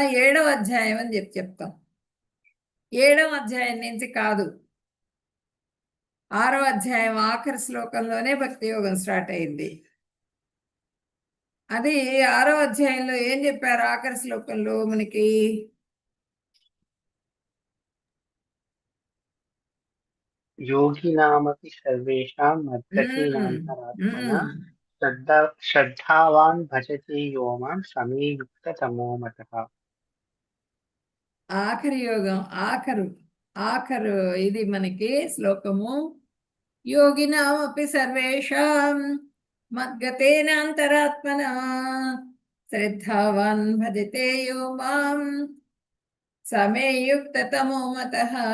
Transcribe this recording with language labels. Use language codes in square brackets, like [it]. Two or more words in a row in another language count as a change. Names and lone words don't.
[te] 7వ అధ్యాయం అని చెప్తాం. 7వ అధ్యాయం నుంచి కాదు, 6వ అధ్యాయం ఆఖరి శ్లోకంలోనే భక్తి యోగం స్టార్ట్ అయింది. అది 6వ అధ్యాయంలో ఏం చెప్పారు? ఆఖరి శ్లోకంలో మనకి [sa] योगिनामपि सर्वेषां मद्गतीनान्तरात्मना श्रद्धावान् भजते यो मां समे युक्ततमो मतः. [te] ఆఖరి యోగం, ఆఖరు ఇది మనకి శ్లోకము. [sa] యోగినామపి సర్వేషాం మద్గతేనాంతరాత్మనా శ్రద్ధావాన్ భజతే యో మాం సమే యుక్తతమో మతః.